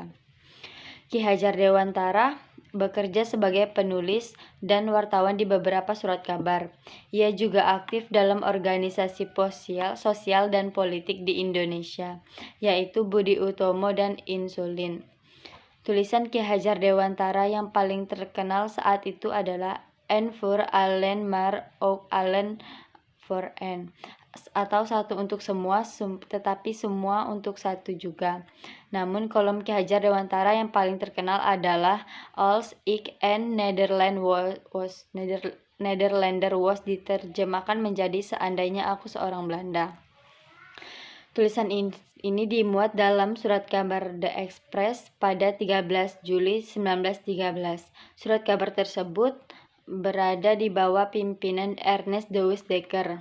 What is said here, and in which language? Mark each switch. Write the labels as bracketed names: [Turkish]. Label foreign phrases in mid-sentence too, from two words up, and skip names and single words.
[Indonesian] Ki Hajar Dewantara bekerja sebagai penulis dan wartawan di beberapa surat kabar. Ia juga aktif dalam organisasi sosial dan politik di Indonesia, yaitu Budi Utomo dan Insulin. Tulisan Ki Hajar Dewantara yang paling terkenal saat itu adalah [Dutch] N voor allen maar ook allen voor een, [Indonesian] atau satu untuk semua tetapi semua untuk satu juga. Namun kolom Ki Hajar Dewantara yang paling terkenal adalah [Dutch] Als ik een Nederlander was, [Indonesian] diterjemahkan menjadi seandainya aku seorang Belanda. Tulisan ini dimuat dalam surat kabar The Express pada 13 Juli 1913. Surat kabar tersebut berada di bawah pimpinan Ernest de Wisdecker.